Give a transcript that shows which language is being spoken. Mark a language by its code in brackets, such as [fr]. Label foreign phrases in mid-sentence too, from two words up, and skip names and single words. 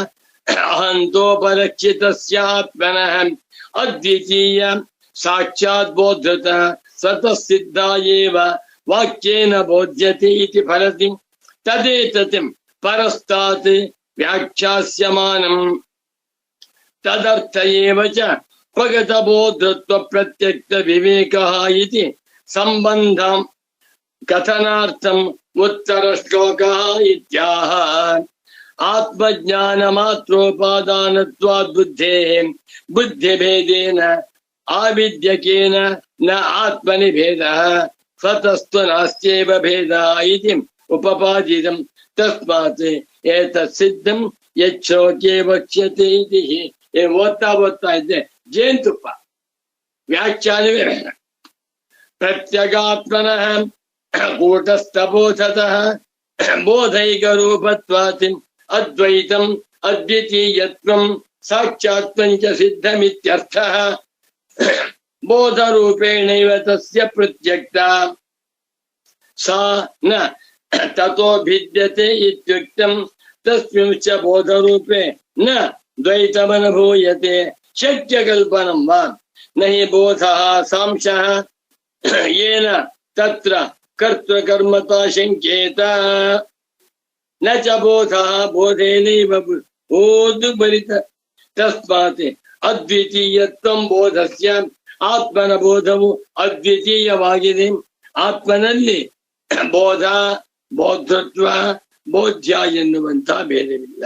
[sa] ಅಹಂತೋಪರಕ್ಷಿತಸ್ಯಾತ್ಮನಃ ಅದ್ವಿತೀಯ ಸಾಕ್ಷಾತ್ ಬೋಧೃತ ಸ್ವತಃ ಸಿದ್ಧ ಏವ ವಾಕ್ಯೇನ ಬೋಧ್ಯತೆ ಇತಿ ಫಲತಿ ತದೇತತಿ ಪರಸ್ತಾತ್ ವ್ಯಾಖ್ಯಾಸ್ಯಮಾನಂ ತದರ್ಥ ಏವ ಚ ಸ್ವಗತ ಬೋಧೃತ್ವ ಪ್ರತ್ಯಕ್ತ ವಿವೇಕಃ ಇತಿ ಸಂಬಂಧ ಕಥನಾರ್ಥಂ ಉತ್ತರ ಶ್ಲೋಕಃ ಇತ್ಯಾಹ. ಆತ್ಮಜ್ಞಾನ ಮಾತ್ರೋಪಾದಾನತ್ವಾದ್ ಬುದ್ಧೇಃ ಬುದ್ಧಿಭೇದೇನ ಆವಿದ್ಯಕೇನ ನ ಆತ್ಮನಿ ಭೇದಃ ಸ್ವತಸ್ತು ನಾಸ್ತ್ಯೇವ ಭೇದಃ ಇತಿ ಉಪಪಾದಿತಂ. ತಸ್ಮಾತ್ ಏತತ್ ಸಿದ್ಧಂ ಯಚ್ಛೋಕೆ ವಕ್ಷ್ಯತೆ ಇತಿ. [kn] ಓದ್ತಾ ಇದ್ದೆ ಜೇನುತುಪ್ಪ ವ್ಯಾಖ್ಯಾನವೇ ಬೇಡ. [sa] ಪ್ರತ್ಯಗಾತ್ಮನಃ ಕೂಟಸ್ಥಬೋಧತಃ ಬೋಧೈಕ ರೂಪತ್ವಾತ್ ಅದ್ವೈತಂ ಅದ್ವಿತೀಯತ್ವಂ ಸಾಕ್ಷಾತ್ವಂಚ ಸಿದ್ಧಮಿತ್ಯರ್ಥಃ. ಬೋಧರೂಪೇಣೈವ ತಸ್ಯ ಪ್ರತ್ಯಕ್ತ ಸಾ ನ ತತೋ ಭಿದ್ಯತೆ ಇತ್ಯುಕ್ತಂ. ತಸ್ಮಿನ್ ಚ ಬೋಧರೂಪೇ ನ ದ್ವೈತಮನುಭೂಯತೆ ಶಕ್ಯಕಲ್ಪನಂ ವಾ ನಹಿ ಬೋಧಃ ಸಾಂಶಃ ಯೇನ ತತ್ರ ಕರ್ತೃಕರ್ಮತಾ ಶಂಕೇತ ನ ಚ ಬೋಧಃ ಬೋಧೇನೈವ [kn] ಓದು ಬರಿತ. [sa] ತಸ್ಮಾತ್ ಅದ್ವಿತೀಯತ್ವಂ ಬೋಧಸ್ಯ. [kn] ಆತ್ಮನ ಬೋಧವು ಅದ್ವಿತೀಯವಾಗಿದೆ. ಆತ್ಮನಲ್ಲಿ ಬೋಧ, ಬೋಧತ್ವ, ಬೋಧ್ಯ ಎನ್ನುವಂತ ಭೇದವಿಲ್ಲ.